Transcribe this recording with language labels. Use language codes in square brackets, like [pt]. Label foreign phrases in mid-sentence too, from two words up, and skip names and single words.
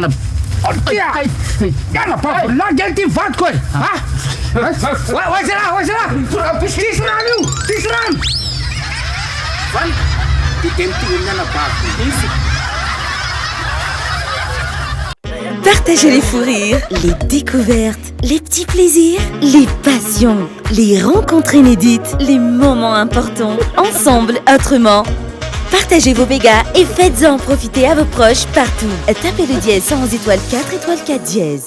[mg] anabaviko lagely ty vadiko e oaisy rano io pisy rano ty de mitovy amin'ny anabaviko [fr] Partagez les fous rires, les découvertes, les petits plaisirs, les passions, les rencontres inédites, les moments importants. Ensemble, autrement. Partagez vos mégas et faites-en profiter à vos proches partout. Tapez le dièse 111 étoile 4 étoile 4 dièse.